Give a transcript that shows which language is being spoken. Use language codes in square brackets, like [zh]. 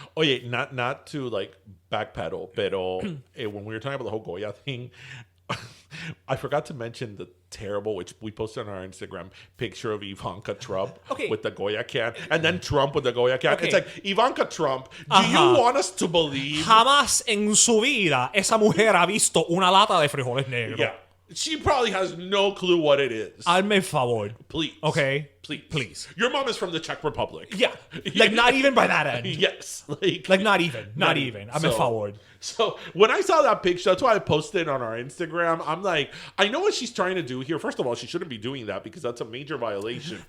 [en] Oh yeah, not to like backpedal, pero when we were talking about the whole Goya thing, I forgot to mention the terrible, which we posted on our Instagram, picture of Ivanka Trump with the Goya can, and then Trump with the Goya can. It's like, Ivanka Trump, do you want us to believe? [es] Jamás en su vida esa mujer ha visto una lata de frijoles negros. [en] Yeah. She probably has no clue what it is. [es] Hazme favor. [en] Please. Okay? Please. Your mom is from the Czech Republic. Yeah. Like, not even by that end. Yes. Like not even. Not even. [es] Hazme favor. [en] So, when I saw that picture, that's why I posted it on our Instagram. I'm like, I know what she's trying to do here. First of all, she shouldn't be doing that because that's a major violation.